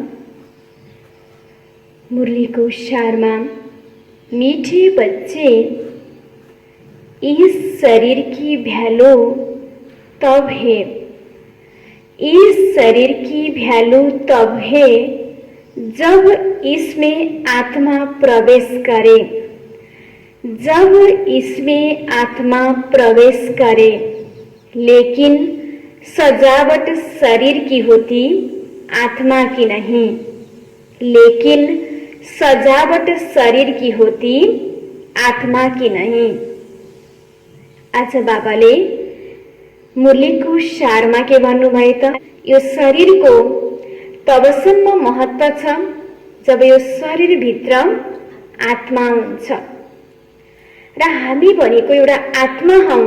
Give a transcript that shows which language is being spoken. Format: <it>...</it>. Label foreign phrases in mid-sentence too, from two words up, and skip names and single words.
<hi>मुरली को सार में मीठे बच्चे, इस शरीर की वैल्यू तब है, इस शरीर की वैल्यू तब है जब इसमें आत्मा प्रवेश करे, जब इसमें आत्मा प्रवेश करे। लेकिन सजावट शरीर की होती, आत्मा की नहीं। लेकिन सजावट शरीर की होती, आत्मा की नहीं।</hi> <ne>आज बाबाले मुरली को सारमा के भन्नुभयो त यो शरीर को तबसम्म महत्व छ जब यो शरीर भित्र आत्मा हुन्छ। र हामी भनेको एउटा आत्मा हौं।</ne>